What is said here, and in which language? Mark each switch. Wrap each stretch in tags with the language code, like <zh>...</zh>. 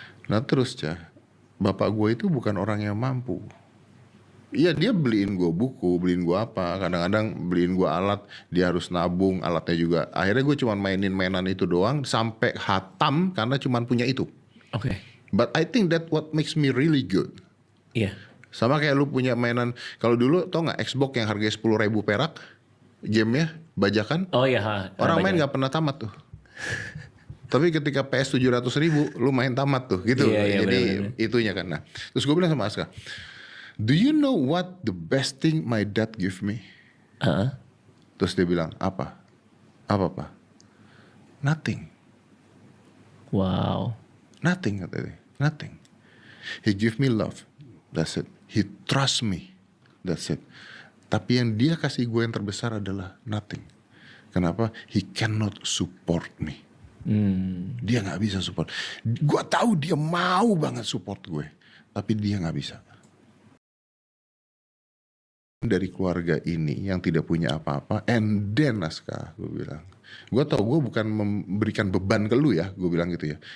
<id>Nah terus bapak gue itu bukan orang yang mampu. Iya dia beliin gue buku, beliin gue apa, kadang-kadang beliin gue alat, dia harus nabung alatnya juga. Akhirnya gue cuma mainin mainan itu doang sampai hatam karena cuma punya itu.</id> <en>But I think that what makes me really good.</en> <id>Iya. Sama kayak lu punya mainan, kalau dulu tau gak Xbox yang harganya 10.000 perak, gamenya bajakan. Oh iya. Orang main gak pernah tamat tuh. Tapi ketika PS 700.000 lu main tamat tuh gitu. Iya, jadi bener. itunya kan. Nah, terus gue bilang sama Aska,</id> <en>do you know what the best thing my dad give me?</en> <id>Terus dia bilang, apa? Apa, Pak? Nothing. Wow.</id> <en>Nothing, katanya. Nothing. He give me love. That's it. He trust me. That's it.</en> <id>Tapi yang dia kasih gue yang terbesar adalah nothing. Kenapa?</id> <en>He cannot support me.</en> <id>Dia nggak bisa</id> <en>support.</en> <id>Gue tahu dia mau banget support gue, tapi dia nggak bisa. Dari keluarga ini yang tidak punya apa-apa,</id> <en>and then</en> <id>Aska, gue bilang, gue tau gue bukan memberikan beban ke lu ya, gue bilang gitu ya.</id>